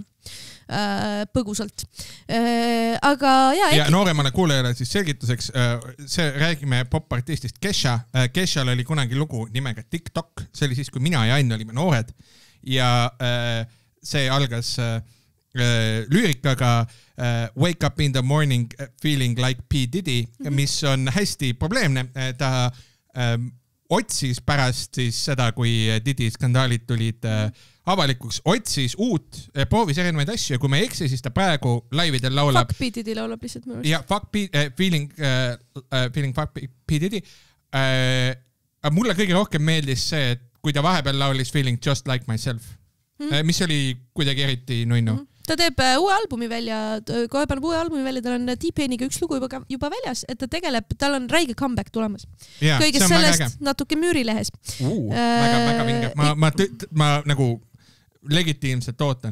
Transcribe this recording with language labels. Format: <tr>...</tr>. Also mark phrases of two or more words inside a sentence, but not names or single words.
<et>Põgusalt. Aga ja nooremale kuulajale siis selgituseks, räägime popartistist Kesha. Keshal oli kunagi lugu nimega TikTok, see oli siis, kui mina ja Ain olime noored ja see algas lüürikaga</et> <en>Wake up in the morning feeling like P.</en> <et>Diddy, mis on hästi probleemne. Ta otsis pärast siis seda, kui Diddy skandaalid tulid avalikuks, otsis uut, proovis erinevaid asju ja kui me ei eksi, siis ta praegu laividel laulab.</et> <en>Fuck P.</en> <et>Diddy laulab lihtsalt minu arust.</et> <en>Ja, feeling fuck P. Diddy.</en> <et>Mulle kõige rohkem meeldis see, et kui ta vahepeal laulis</et> <en>Feeling just like myself,</en> <et>mis oli kuidagi eriti nunnu. Ta teeb uue albumi välja, kohe paneb uue albumi välja, tal on T-Painiga üks lugu juba väljas, et ta tegeleb, tal on räige comeback tulemas. Kõigest sellest natuke Müürilehes. Väga vinge. Ma nagu legitiimselt ootan.</et>